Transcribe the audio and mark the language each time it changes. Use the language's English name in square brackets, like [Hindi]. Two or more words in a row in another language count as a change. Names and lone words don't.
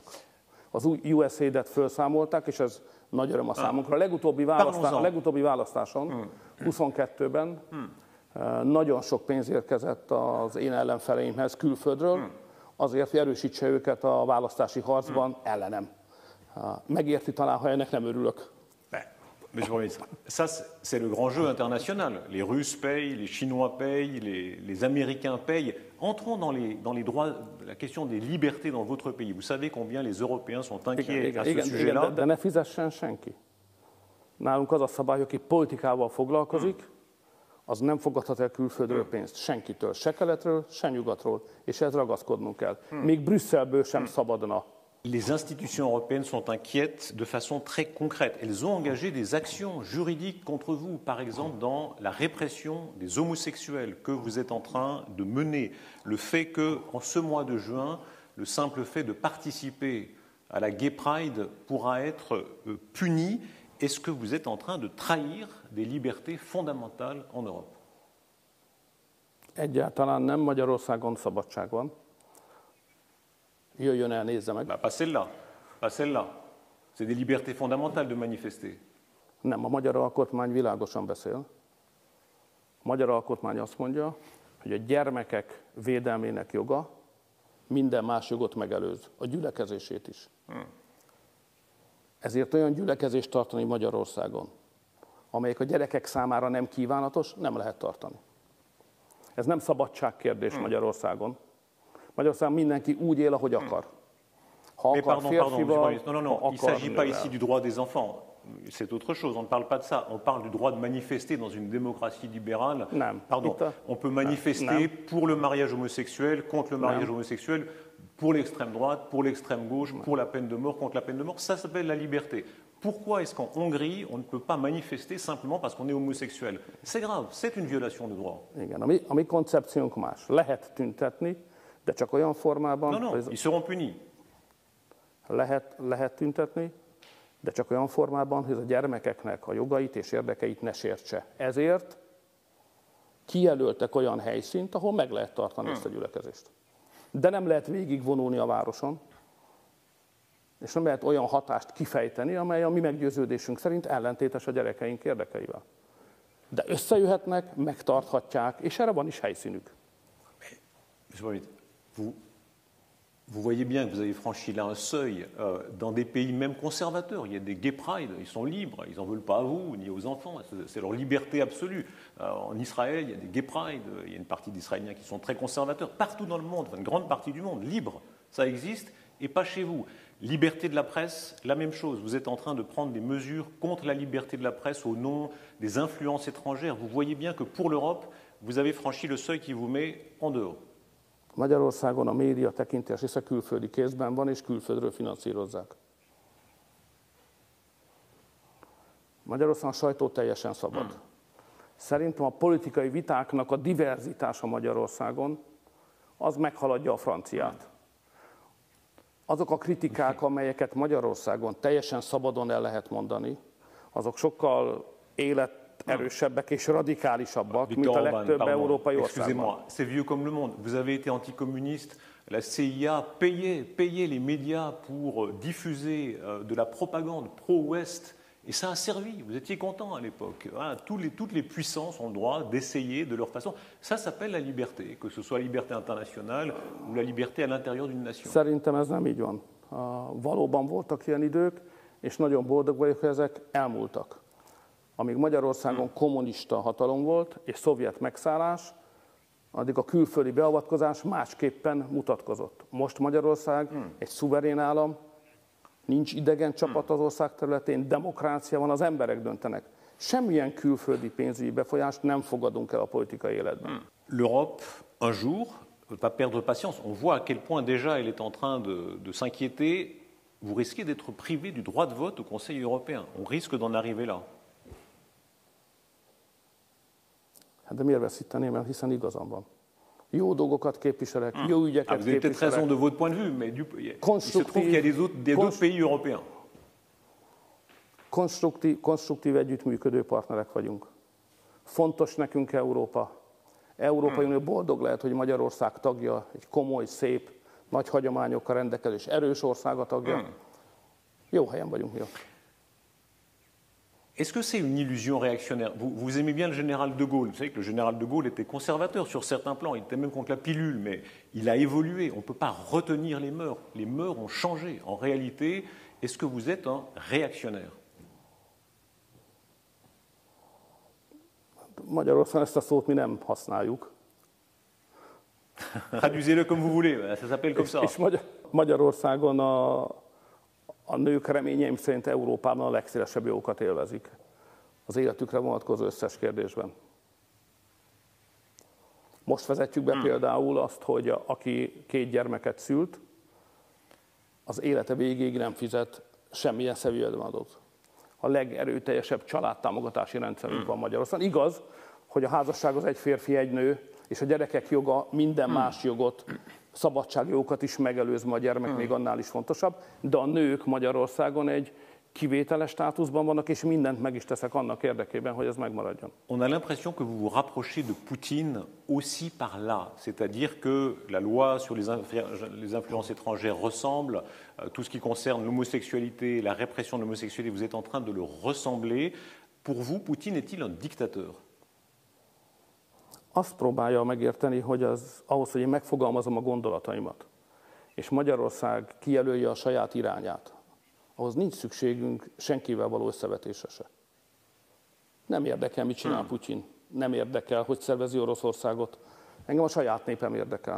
[Hungarian] Az USAID-et felszámolták, és ez nagy öröm a számunkra. A legutóbbi választáson, 22-ben nagyon sok pénz érkezett az én ellenfeleimhez külföldről, azért, hogy erősítse őket a választási harcban ellenem. Megérti talán, ha ennek nem örülök. [French] Monsieur le Premier ministre, ça c'est le grand jeu international. Les Russes payent, les Chinois payent, les Américains payent. Entrons dans les droits, la question des libertés dans votre pays. Vous savez combien les Européens sont inquiets à ce sujet-là. [Hungarian] De ne fizessen senki. Nálunk az a szabály, aki politikával foglalkozik, az nem fogadhat el külföldről pénzt senkitől, se keletről, se nyugatról, és ez ragaszkodnunk kell. Még Brüsszelből sem szabadna. [French] Les institutions européennes sont inquiètes de façon très concrète. Elles ont engagé des actions juridiques contre vous, par exemple dans la répression des homosexuels que vous êtes en train de mener. Le fait que, en ce mois de juin, le simple fait de participer à la Gay Pride pourra être puni. Est-ce que vous êtes en train de trahir des libertés fondamentales en Europe? [Hungarian] Egyáltalán nem, Magyarországon szabadság van. Jöjjön el, nézze meg. [French] Pas celle-là. Pas celle-là. C'est des libertés fondamentales de manifester. [Hungarian] Nem, a magyar alkotmány világosan beszél. A magyar alkotmány azt mondja, hogy a gyermekek védelmének joga minden más jogot megelőz, a gyülekezését is. Ezért olyan gyülekezést tartani Magyarországon, amelyek a gyerekek számára nem kívánatos, nem lehet tartani. Ez nem szabadságkérdés Magyarországon. Magyarországon mindenki úgy él, ahogy akar. Ha akar férfival, [French] non, il ne s'agit pas ici du droit des enfants. C'est autre chose, on ne parle pas de ça. On parle du droit de manifester dans une démocratie libérale. Pardon, on peut manifester pour le mariage homosexuel, contre le mariage homosexuel, pour l'extrême droite, pour l'extrême gauche, pour la peine de mort, contre la peine de mort. Ça s'appelle la liberté. Pourquoi est-ce qu'en Hongrie, on ne peut pas manifester simplement parce qu'on est homosexuel? C'est grave, c'est une violation de droit. [Hungarian] Igen, a mi koncepciónk más. Lehet tüntetni, de csak olyan formában... [French] Non, ils seront punis. [Hungarian] Lehet tüntetni, de csak olyan formában, hogy a gyermekeknek a jogait és érdekeit ne sértse. Ezért kijelöltek olyan helyszínt, ahol meg lehet tartani ezt a gyülekezést. De nem lehet végigvonulni a városon, és nem lehet olyan hatást kifejteni, amely a mi meggyőződésünk szerint ellentétes a gyerekeink érdekeivel. De összejöhetnek, megtarthatják, és erre van is helyszínük. [French] Vous voyez bien que vous avez franchi là un seuil dans des pays même conservateurs. Il y a des gay pride, ils sont libres, ils n'en veulent pas à vous ni aux enfants, c'est leur liberté absolue. En Israël, il y a des gay pride, il y a une partie d'Israéliens qui sont très conservateurs. Partout dans le monde, enfin, une grande partie du monde, libre, ça existe, et pas chez vous. Liberté de la presse, la même chose. Vous êtes en train de prendre des mesures contre la liberté de la presse au nom des influences étrangères. Vous voyez bien que pour l'Europe, vous avez franchi le seuil qui vous met en dehors. [Hungarian] Magyarországon a média tekintés része külföldi kézben van, és külföldről finanszírozzák. Magyarországon a sajtó teljesen szabad. Szerintem a politikai vitáknak a diverzitása Magyarországon, az meghaladja a franciát. Azok a kritikák, amelyeket Magyarországon teljesen szabadon el lehet mondani, azok sokkal életerősebbek és radikálisabbak, mint a legtöbb európai országban. [French] Excusez-moi, c'est vieux comme le monde. Vous avez été anticommuniste. La CIA payait les médias pour diffuser de la propagande pro-Ouest. Et ça a servi. Vous étiez content à l'époque. Voilà, toutes les puissances ont le droit d'essayer de leur façon. Ça s'appelle la liberté, que ce soit la liberté internationale ou la liberté à l'intérieur d'une nation. [Hungarian] Szerintem ez nem így van. Valóban voltak ilyen idők, és nagyon boldog vagyok, hogy ezek elmúltak. Amíg Magyarországon kommunista hatalom volt, és szovjet megszállás, addig a külföldi beavatkozás másképpen mutatkozott. Most Magyarország egy szuverén állam, nincs idegen csapat az ország területén, demokrácia van, az emberek döntenek. Semmilyen külföldi pénzügyi befolyást nem fogadunk el a politikai életben. [French] L'Europe, un jour, ne peut pas perdre patience. On voit à quel point déjà elle est en train de s'inquiéter. Vous risquez d'être privé du droit de vote au Conseil européen. On risque d'en arriver là. [Hungarian] Hát de miért veszíteném el, hiszen igazam van. Jó dolgokat képviselek, jó ügyeket képviselek. [French] Vous avez peut-être raison de votre point de vue, mais il se trouve qu'il y a d'autres pays européens. [Hungarian] Konstruktív együttműködő partnerek vagyunk. Fontos nekünk Európa. Európai Unió boldog lehet, hogy Magyarország tagja, egy komoly, szép, nagy hagyományokkal rendelkező és erős ország a tagja. Jó helyen vagyunk mi. [French] Est-ce que c'est une illusion réactionnaire? Vous aimez bien le général de Gaulle. Vous savez que le général de Gaulle était conservateur sur certains plans. Il était même contre la pilule, mais il a évolué. On ne peut pas retenir les mœurs. Les mœurs ont changé. En réalité, est-ce que vous êtes un réactionnaire? [Hungarian] Magyarországon ezt a szót mi nem használjuk. [French] Traduisez-le comme vous voulez, ça s'appelle comme ça. [Hungarian] És Magyarországon a nők reményeim szerint Európában a legszélesebb jogokat élvezik az életükre vonatkozó összes kérdésben. Most vezetjük be például azt, hogy aki 2 gyermeket szült, az élete végéig nem fizet semmilyen jövedelemadót. A legerőteljesebb családtámogatási rendszerünk van Magyarországon. Igaz, hogy a házasság az egy férfi, egy nő, és a gyerekek joga minden más jogot, szabadságjogokat is megelőz, ma a gyermek még annál is fontosabb, de a nők Magyarországon egy kivételes státuszban vannak, és mindent meg is teszek annak érdekében, hogy ez megmaradjon. [French] On a l'impression que vous vous rapprochez de Poutine aussi par là, c'est-à-dire que la loi sur les influences étrangères ressemble, tout ce qui concerne l'homosexualité, la répression de l'homosexualité, vous êtes en train de le ressembler. Pour vous, Poutine est-il un dictateur? [Hungarian] Azt próbálja megérteni, hogy ahhoz, hogy én megfogalmazom a gondolataimat, és Magyarország kijelölje a saját irányát, ahhoz nincs szükségünk senkivel való összevetésre se. Nem érdekel, mit csinál Putyin, nem érdekel, hogy szervezi Oroszországot, engem a saját népem érdekel.